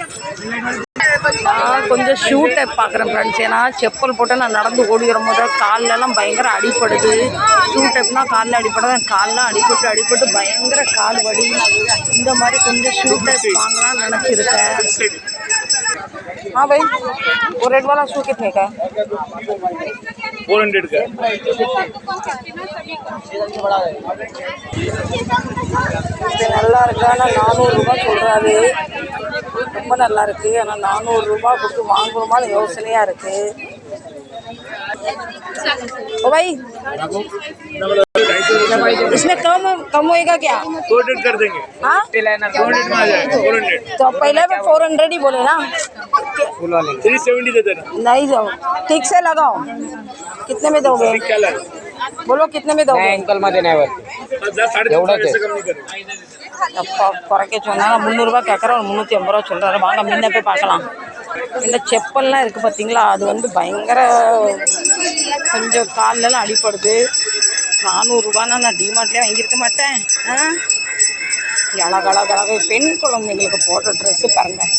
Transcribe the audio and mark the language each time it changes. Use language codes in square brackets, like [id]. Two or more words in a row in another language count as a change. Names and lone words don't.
[ta] நான் கொஞ்சம் [en] shoe type [ta] பார்க்குறேன் ஃப்ரெண்ட்ஸ். ஏன்னா செப்பல் போட்டு நான் நடந்து ஓடி வரும்போது கால்லெல்லாம் பயங்கர அடிப்படுது. [en] shoe typeனால் [ta] காலில் அடிப்படாது. காலெலாம் அடிபட்டு பயங்கர கால் வலி. இந்த மாதிரி கொஞ்சம் [en] shoe type [ta] வாங்கலாம்னு நினச்சிருக்கேன். [hi] हाँ भाई, वो रेड वाला शू कितने का है? 400 का। [ta] நல்லா இருக்கு. ஆனால் 400 ரூபாய் சொல்கிறாரு. ரொம்ப நல்லா இருக்குது. ஆனால் 400 ரூபாய் கொடுத்து வாங்குவோமான்னு யோசனையாக இருக்குது. [hi] ओ भाई इसमें कम होएगा क्या? 400 कर देंगे। हाँ 400 में आ जाएगा 400। तो पहले भी 400 ही बोले ना। 370 दे देना। नहीं जाओ ठीक से लगाओ। कितने में दोगे? क्या लगा? बोलो कितने में दोगे? [mr] अंकल मध्ये नाही वर [hi] 350 कम नहीं करेंगे। [ta] அப்பா குறைக்க சொன்னாங்க. 300 ரூபாய் கேட்குறோம், 350 ரூபா சொல்கிறாரு. வாங்க முன்ன போய் பார்க்கலாம். இந்த செப்பல்லாம் இருக்குது பார்த்தீங்களா, அது வந்து பயங்கர கொஞ்சம் கால்லலாம் அடிப்படுது. 400 ரூபான்னா நான் டிமார்ட்லேயே வாங்கியிருக்க மாட்டேன். அழகழகாக பெண் குழந்தைங்களுக்கு போட்ட ட்ரெஸ்ஸு பாருங்கள்.